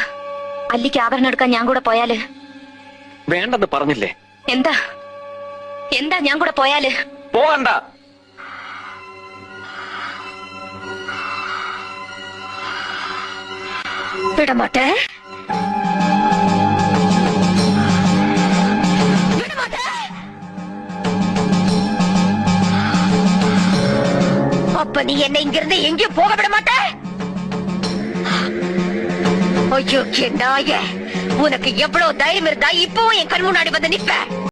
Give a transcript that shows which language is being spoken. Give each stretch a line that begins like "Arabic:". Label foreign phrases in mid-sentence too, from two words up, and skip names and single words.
Malayalam: അല്ലിക്ക് ആഭരണം എടുക്കാൻ ഞാൻ കൂടെ പോയാല്? വേണ്ടെന്ന് പറഞ്ഞില്ലേ? എന്താ എന്താ ഞാൻ കൂടെ പോയാല്? പോകണ്ട.
Tamil: വിടമാട്ടെ. அப்ப நீ என்ன இங்கிருந்து எங்கேயும் போக விட மாட்ட? ஐயோ நாயே, உனக்கு எவ்வளவு தைரியம் இருந்தா இப்பவும் என் கண் முன்னாடி வந்து நிப்ப?